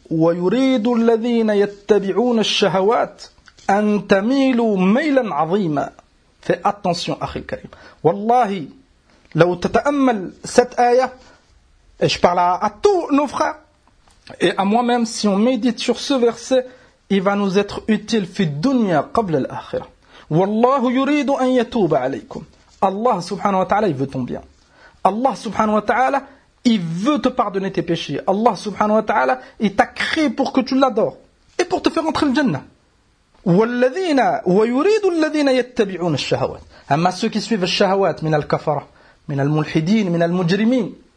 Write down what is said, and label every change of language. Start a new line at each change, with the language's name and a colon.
Arabic: ويريد الذين يتبعون الشهوات أن تميلوا ميلا عظيما.
French: Fais attention, أخي الكريم. والله لو تتأمل cette آية, et je parle à tous nos frères et à moi-même, si on médite sur ce verset, il va nous être utile في الدنيا قبل الآخرة.
Arabic: والله يريد أن يتوب عليكم.
French: Allah سبحانه وتعالى il veut ton bien. Allah سبحانه وتعالى il veut te pardonner tes péchés. Allah subhanahu wa ta'ala, il t'a créé pour que tu l'adores et pour te faire entrer le jannah.
Arabic: وَالَّذِينَ وَيُرِيدُ الَّذِينَ يَتَّبِعُونَ الشَّهَوَاتِ.
French: Amma ceux qui suivent le shahawat, min al-kafara, min al-mulhidin, min al-mujrimin.